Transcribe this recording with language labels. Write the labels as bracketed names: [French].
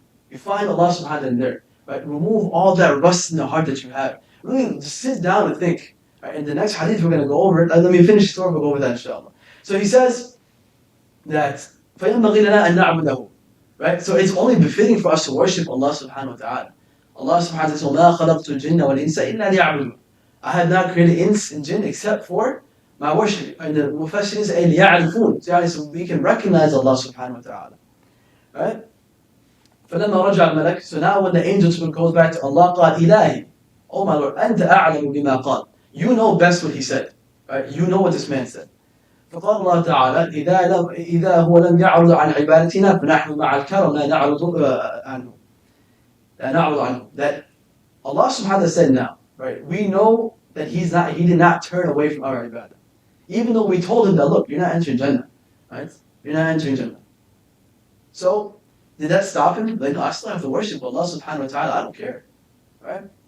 [English] You find Allah subhanahu wa ta'ala in there. Right? Remove all that rust in the heart that you have. Really just sit down and think. Right? In the next hadith we're going to go over it. Let me finish the story, we'll go over that inshallah. So he says that [Arabic] فَيَنْبَغِي لَنَا أَن نَعْبُدَهُ. [English] Right? So it's only befitting for us to worship Allah subhanahu wa ta'ala. Allah subhanahu wa ta'ala says, [Arabic] وَمَا خَلَقْتُ الْجِنَّ وَالْإِنسَ إِلَّا لِيَعْبُدُونَ. [English] I have not created ins and jinn except for my worship. And the Mufassir is لِيَعْرِفُونَ. So we can recognize Allah subhanahu wa ta'ala. Right? [Arabic] فَلَمَّا رَجَعَ الْمَلَكُ. [English] So now when the angel goes back to Allah, [Arabic] قال إلهي, [English] oh my Lord, [Arabic] أنت أعلم بما قال. [English] You know best what he said. Right? You know what this man said. [Arabic] فقال الله تعالى إذا هو لم يعرض عن عبادتنا فنحن مع الكرم لا نعرض عنه. [English] That Allah subhanahu wa ta'ala said now, right? We know that he did not turn away from our ibadah. Even though we told him that, look, you're not entering Jannah. Right? You're not entering Jannah. So, did that stop him? Like, no, I still have to worship Allah subhanahu wa ta'ala. I don't care. Right?